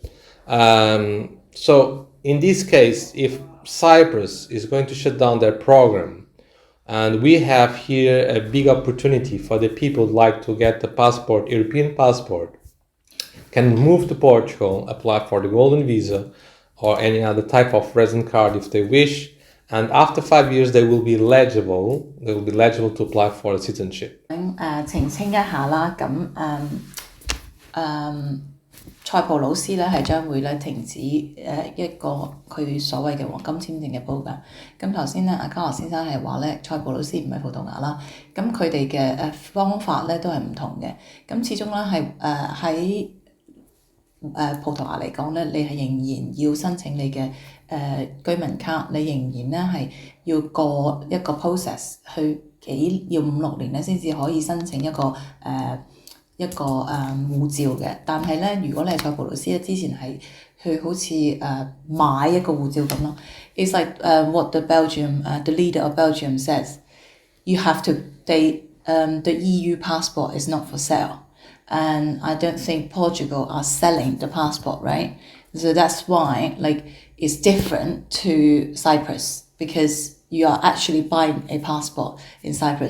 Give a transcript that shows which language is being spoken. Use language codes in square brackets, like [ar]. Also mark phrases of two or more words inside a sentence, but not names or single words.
[en] So in this case, if Cyprus is going to shut down their program, and we have here a big opportunity for the people who like to get the passport, European passport, can move to Portugal, apply for the golden visa or any other type of resident card if they wish, and after 5 years they will be eligible to apply for a citizenship. [yue] 澄清一下啦，塞浦路斯咧係將會咧停止一個佢所謂嘅黃金簽證嘅 program。咁頭先咧阿嘉樂先生係話咧塞浦路斯唔係葡萄牙啦，咁佢哋嘅方法咧都係唔同嘅。咁始終咧係喺葡萄牙嚟講咧，你係仍然要申請你嘅居民卡，你仍然咧係要過一個 process 要5-6年咧先至可以申請一個護照嘅。但係咧，如果你係塞浦路斯咧，之前係去好似買一個護照咁咯。 [en] It's like what the leader of Belgium says. You have to the EU passport is not for sale. And I don't think Portugal are selling the passport, right? So that's why it's different to Cyprus, because you are actually buying a passport in Cyprus.